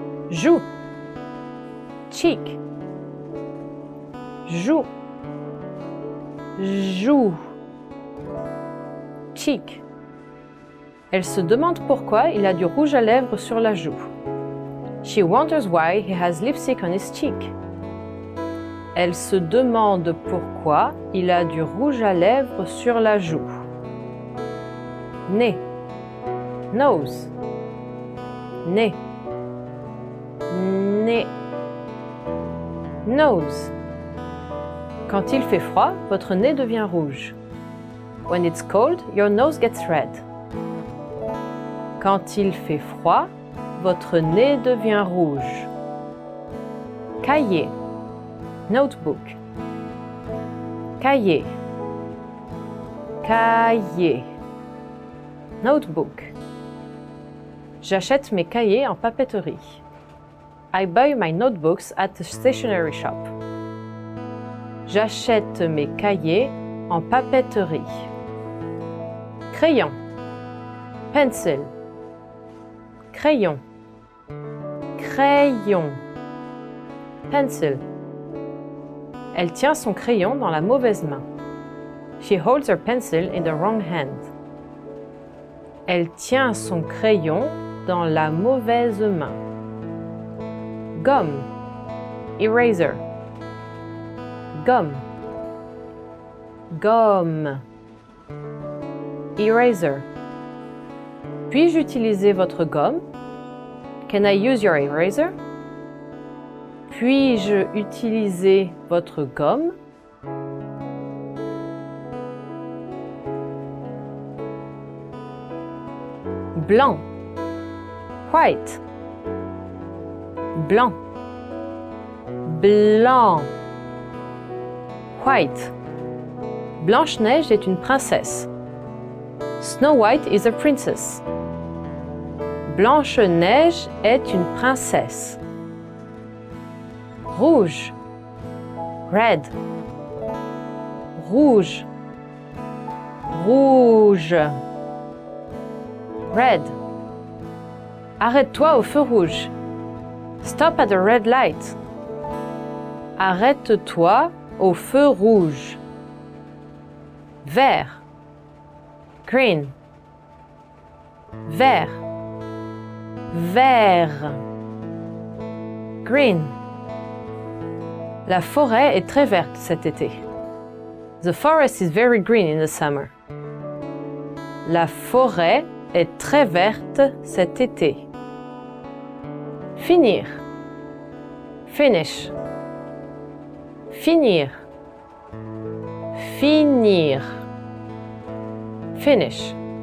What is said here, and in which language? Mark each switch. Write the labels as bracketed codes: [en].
[fr] Joue. [en] Cheek. [fr] Joue. Joue. Cheek. Elle se demande pourquoi il a du rouge à lèvres sur la joue. [en] She wonders why he has lipstick on his cheek. [fr] Elle se demande pourquoi il a du rouge à lèvres sur la joue. Nez. [en] Nose. [fr] Nez. Nez. [en] Nose. [fr] Quand il fait froid, votre nez devient rouge. [en] When it's cold, your nose gets red. [fr] Quand il fait froid, votre nez devient rouge. Cahier. [en] Notebook. [fr] Cahier. Cahier. [en] Notebook. [fr] J'achète mes cahiers en papeterie. [en] I buy my notebooks at the stationery shop. [fr] J'achète mes cahiers en papeterie. Crayon. [en] Pencil. [fr] Crayon. Crayon. Pencil. Elle tient son crayon dans la mauvaise main. [en] She holds her pencil in the wrong hand. [fr] Elle tient son crayon dans la mauvaise main. Gomme. [en] Eraser. [fr] Gomme. Gomme. Eraser. Puis-je utiliser votre gomme? [en] Can I use your eraser? [fr] Puis-je utiliser votre gomme? Blanc. [en] White. [fr] Blanc. Blanc. White. Blanche-Neige est une princesse. [en] Snow White is a princess. [fr] Blanche-Neige est une princesse. Rouge. [en] Red. [fr] Rouge. Rouge. Red. Arrête-toi au feu rouge. [en] Stop at the red light. [fr] Arrête-toi au feu rouge. Vert. [en] Green. [fr] Vert. Vert. Green. La forêt est très verte cet été. [en] The forest is very green in the summer. [fr] La forêt est très verte cet été. Finir. [en] Finish. [fr] Finir. Finir. Finish.